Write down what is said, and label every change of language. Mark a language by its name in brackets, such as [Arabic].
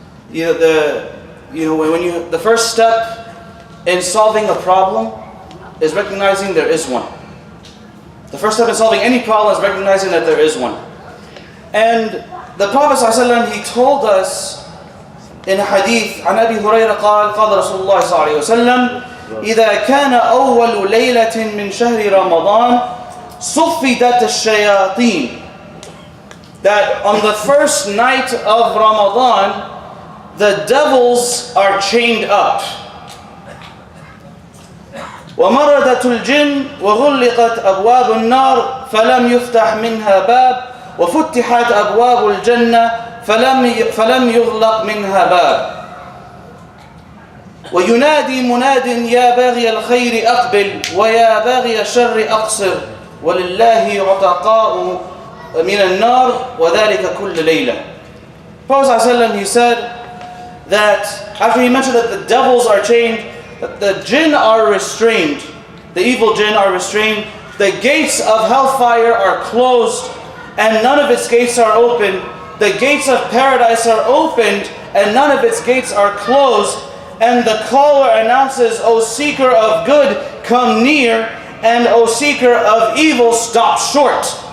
[English] The first step in solving a problem is recognizing there is one. The first step in solving any problem is recognizing that there is one. And the Prophet ﷺ, he told us in a hadith [Arabic] عن أبي هريرة قال قال رسول الله صلى الله عليه وسلم إذا كان أول ليلة من شهر رمضان صفدت الشياطين. [English] That on the first night of Ramadan, the devils are chained up. [Arabic] ومردت الجن وغلقت أبواب النار فلم يفتح منها باب وفتحت أبواب الجنة فلم يغلق منها باب وينادي مناد يا باغي الخير أقبل ويا باغي الشر أقصر ولله عتقاء من النار وذلك كل ليلة. [English] Prophet ﷺ, he said that after he mentioned that the devils are chained, that the jinn are restrained, the evil jinn are restrained, the gates of hellfire are closed and none of its gates are open, the gates of paradise are opened and none of its gates are closed, and the caller announces, O seeker of good, come near, and O seeker of evil, stop short.